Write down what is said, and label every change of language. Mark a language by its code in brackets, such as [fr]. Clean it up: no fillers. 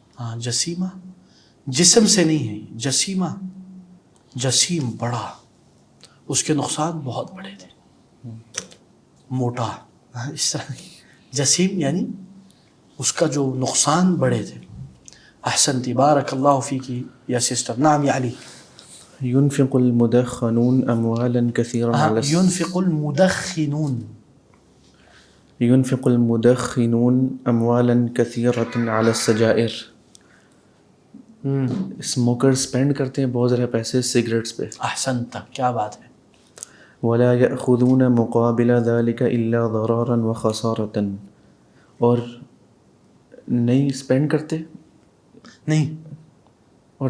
[ur] ہاں, جسیمہ جسم سے نہیں ہے, جسیمہ جسیم بڑا, اس کے نقصان بہت بڑے تھے. موٹا, اس طرح جسیم یعنی اس کا جو نقصان بڑے تھے. [ar] احسنتی, بارک اللہ فیکی یا سسٹر. نعم یا علی. ينفق المدخنون أموالا كثيرا على ينفق المدخنون ينفق المدخنون أموالا كثيرة على السجائر. [ur] اسموکر اسپینڈ کرتے ہیں بہت زیادہ پیسے سگریٹس پہ. احسنت, کیا بات ہے. [ar] ولا يأخذون مقابل ذلك إلا ضرارا وخسارة, [ur] اور نہیں اسپینڈ کرتے, نہیں, اور